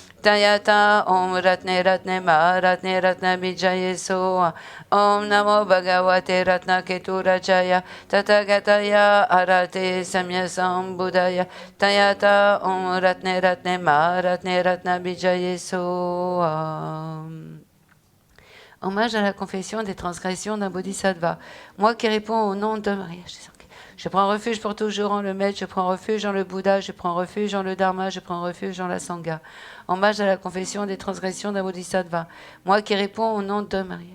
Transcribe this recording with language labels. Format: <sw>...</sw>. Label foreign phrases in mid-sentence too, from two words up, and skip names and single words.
<sa>Tayata Om Ratne Ratne Ma Ratne Ratna Bijaye Soa Om Namo Bhagavate Ratnaketu Rajaya Tathagataya Arate Samya Sambuddhaya Tayata Om Ratne Ratne Ma Ratne Ratna Bijaye Soa.</sa> <fr>Hommage à la confession des transgressions d'un bodhisattva. Moi qui réponds au nom de Maria. Je prends refuge pour toujours en le Maître, je prends refuge en le Bouddha, je prends refuge en le Dharma, je prends refuge en la Sangha. Hommage à la confession des transgressions d'un bodhisattva. Moi qui réponds au nom de Maria.</fr>